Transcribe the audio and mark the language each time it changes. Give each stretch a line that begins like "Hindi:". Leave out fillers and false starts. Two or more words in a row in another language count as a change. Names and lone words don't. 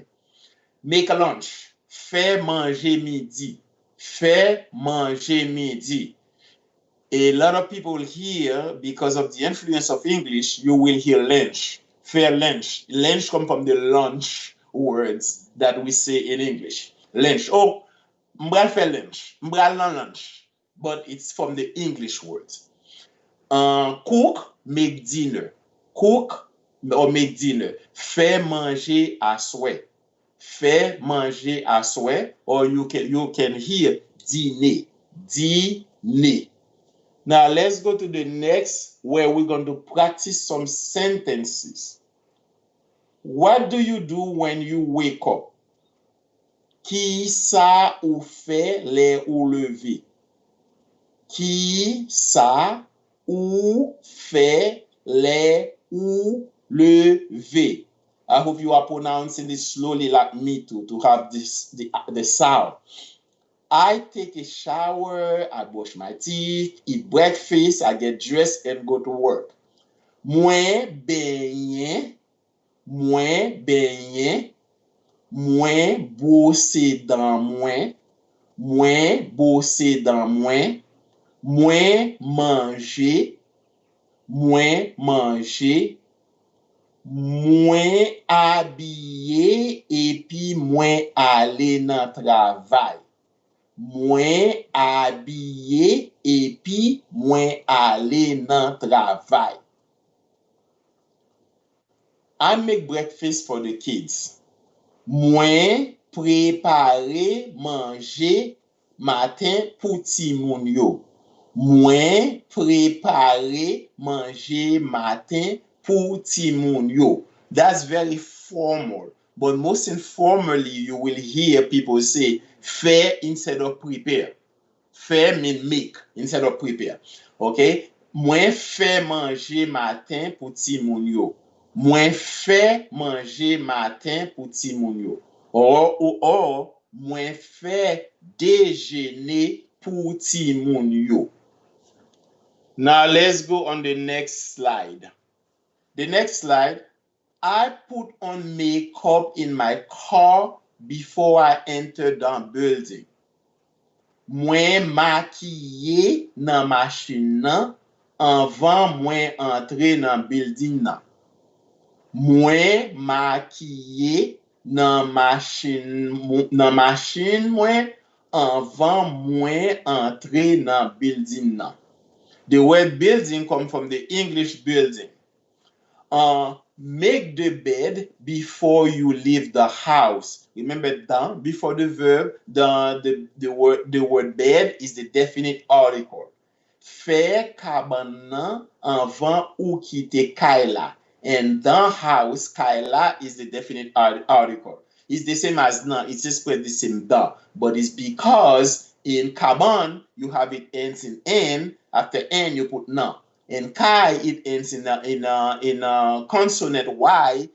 English: Make a lunch.
Haitian Creole: Faire manger midi. Faire manger midi.
English: A lot of people here, because of the influence of English, you will hear lunch.
Haitian Creole: Faire lunch.
English: Lunch comes from the lunch words that we say in English. Lunch.
Haitian Creole: Oh, m'bral faire lunch. M'bral lunch.
English: But it's from the English words. Cook, make dinner. Cook or make dinner.
Haitian Creole: Faire manger à souhait. Faire manger à souhait.
English: Or you can hear dîner. Dîner. Now let's go to the next, where we're going to practice some sentences. What do you do when you wake up?
Haitian Creole: Qui ça ou fait les ou lever? Qui ça ou fait les ou lever?
English: I hope you are pronouncing this slowly like me too, to have the sound. I take a shower, I brush my teeth, eat breakfast, I get dressed and go to work.
Haitian Creole: Mwen benyen, mwen benyen, mwen bose dan mwen, mwen bose dan mwen, mwen manje, mwen manje, mwen abye epi mwen ale nan travay. Mwen abye epi mwen ale nan travay.
English: I make breakfast for the kids.
Haitian Creole: Mwen prepare manje matin pou ti moun yo. Mwen prepare manje matin pou ti moun yo.
English: That's very formal. But most informally, you will hear people say faire instead of prepare. Faire mean make instead of prepare. Okay?
Haitian Creole: Mwen fè manje matin pou ti moun yo. Mwen fè manje matin pou ti moun yo. Or, mwen fè déjeuner pou ti moun yo.
English: Now let's go on the next slide. The next slide, I put on makeup in my car before I enter the building.
Haitian Creole: Mwen makiye nan machine nan anvan mwen entre nan building nan. Mwen makiye nan machine mwen anvan mwen entre nan building nan.
English: The word building come from the English building. Make the bed before you leave the house. Remember that before the verb, the word bed is the definite article.
Haitian Creole: Fè kaban nan anvan ou kite kay la.
English: And the house, kaila, is the definite article. It's the same as nan. It's just the same da. But it's because in kaban, you have it ends in n. After n, you put na. In kai, it ends in a consonant y.